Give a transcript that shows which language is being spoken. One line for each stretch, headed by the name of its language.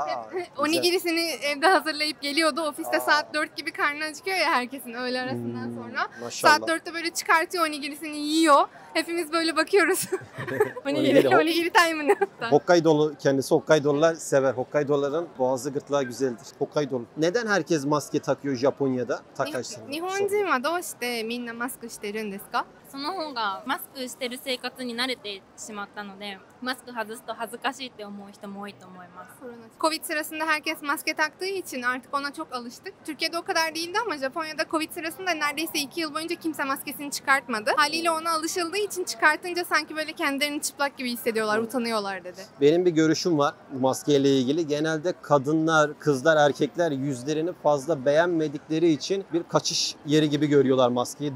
Turkish: Hep onigirisini evde hazırlayıp geliyordu. Ofiste saat 4 gibi karnı acıkıyor ya herkesin öğle arasından sonra. Maşallah. Saat 4'te böyle çıkartıyor onigirisini yiyor. Hepimiz böyle bakıyoruz. Onigiri time'ını. Hokkaidolu kendisi. Hokkaido'lular sever. Hokkaido'ların boğazı gırtlağı güzeldir. Hokkaido'lu. Neden herkes maske takıyor Japonya'da? Takashi.
Japanese: 日本人はどうしてみんなマスクしてるんですか？その方がマスクしてる生活に慣れてしまったので、マスク外すと恥ずかしいって思う人も多いと思います。
Turkish: Covid sırasında herkes maske taktığı için artık ona çok alıştık. Türkiye'de o kadar değildi ama Japonya'da Covid sırasında neredeyse 2 yıl boyunca kimse maskesini çıkartmadı. Haliyle ona alışıldığı için çıkartınca sanki böyle kendilerini çıplak gibi hissediyorlar, utanıyorlar dedi. Benim bir görüşüm var maskeyle ilgili. Genelde kadınlar, kızlar, erkekler yüzlerini fazla beğenmedikleri için bir kaçış yeri gibi görüyorlar maskeyi.